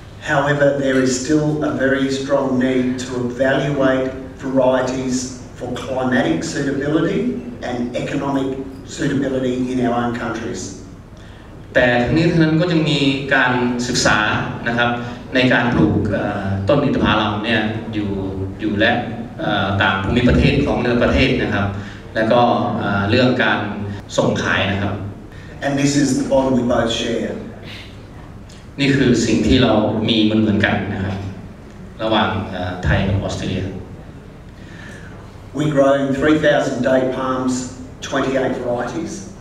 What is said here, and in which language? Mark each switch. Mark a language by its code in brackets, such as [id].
[en] However, there is still a very strong need to evaluate varieties for climatic suitability and economic suitability in our own countries. [th] แต่ทั้งนี้ทั้งนั้นก็ยังมีการศึกษานะครับในการปลูกต้นอินทผลัมเนี่ยอยู่และต่างภูมิประเทศของแต่ละประเทศนะครับแล้วก็เรื่องการส่งขายนะครับ [en] And this is the bond we both share. [th] นี่คือสิ่งที่เรามีเหมือนกันนะครับระหว่างไทยกับออสเตรเลีย [en] We grow 3,000 date palms, 28 varieties.